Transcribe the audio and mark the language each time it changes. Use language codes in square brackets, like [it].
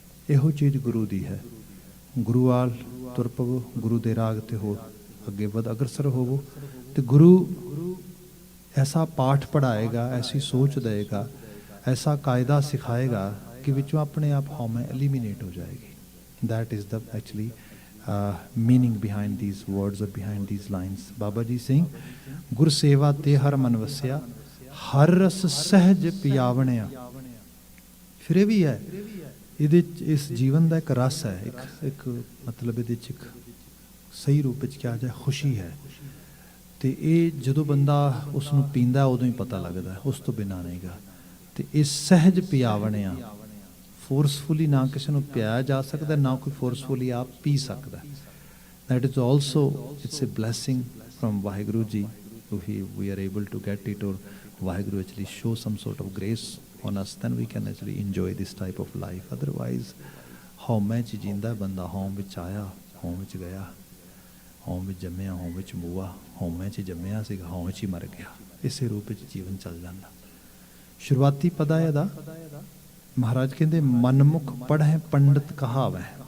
[pa] ਇਹੋ ਚੀਜ਼ ਗੁਰੂ ਦੀ ਹੈ। ਗੁਰੂ ਵਾਲ ਤੁਰ ਪਵੋ, ਗੁਰੂ ਦੇ ਰਾਗ ਤੇ ਹੋ ਅੱਗੇ ਵਧ ਅਗਰਸਰ ਹੋਵੋ, ਤੇ ਗੁਰੂ ਐਸਾ ਪਾਠ ਪੜ੍ਹਾਏਗਾ, ਐਸੀ ਸੋਚ ਦੇਗਾ, ਐਸਾ ਕਾਇਦਾ ਸਿਖਾਏਗਾ ਕਿ ਵਿੱਚੋਂ ਆਪਣੇ ਆਪ ਹਉਮੈ ਐਲੀਮੀਨੇਟ ਹੋ ਜਾਏਗੀ। [en] That is the actually meaning behind these words or behind these lines. Baba Ji saying, [pa] ਗੁਰ ਸੇਵਾ ਤੇ ਹਰ ਮਨ ਵਸਿਆ, ਹਰ ਰਸ ਸਹਿਜ ਪਿਆਵਣਿਆ। ਫਿਰ ਇਹ ਵੀ ਹੈ, ਇਹਦੇ 'ਚ ਇਸ ਜੀਵਨ ਦਾ ਇੱਕ ਰਸ ਹੈ, ਇੱਕ ਮਤਲਬ ਇਹਦੇ 'ਚ ਇੱਕ ਸਹੀ ਰੂਪ ਵਿੱਚ ਕਿਹਾ ਜਾਏ ਖੁਸ਼ੀ ਹੈ। ਤੇ ਇਹ ਜਦੋਂ ਬੰਦਾ ਉਸ ਨੂੰ ਪੀਂਦਾ ਉਦੋਂ ਹੀ ਪਤਾ ਲੱਗਦਾ, ਉਸ ਤੋਂ ਬਿਨਾਂ ਨਹੀਂਗਾ। ਤੇ ਇਹ ਸਹਿਜ ਪਿਆਵਣਿਆ, ਫੋਰਸਫੁਲੀ ਨਾ ਕਿਸੇ ਨੂੰ ਪਿਆਇਆ ਜਾ ਸਕਦਾ, ਨਾ ਕੋਈ ਫੋਰਸਫੁਲੀ ਆਪ ਪੀ ਸਕਦਾ। [en] That is also, it's a blessing from Vaheguru Ji, if we are able to get it, or Vaheguru actually show some sort of grace on us, then we can actually enjoy this type of life. [pa] Otherwise, ਹਉਮੈ ਚ ਜਿੰਦਾ ਬੰਦਾ, ਹਉਮ ਵਿੱਚ ਆਇਆ, ਹਉਮ ਵਿੱਚ ਗਿਆ, ਹਉਮ ਵਿੱਚ ਜੰਮਿਆ, ਹਉਮ ਵਿੱਚ ਮੂਆ, ਹਉਮੈ ਚ ਜੰਮਿਆ ਸੀਗਾ, ਹਉਮ ਵਿੱਚ ਹੀ ਮਰ ਗਿਆ। ਇਸੇ ਰੂਪ ਵਿੱਚ ਜੀਵਨ ਚੱਲ ਜਾਂਦਾ। ਸ਼ੁਰੂਆਤੀ ਪਦ ਹੈ ਇਹਦਾ, ਮਹਾਰਾਜ ਕਹਿੰਦੇ ਮਨਮੁਖ ਪੜ੍ਹੈ ਪੰਡਤ ਕਹਾਵੈ।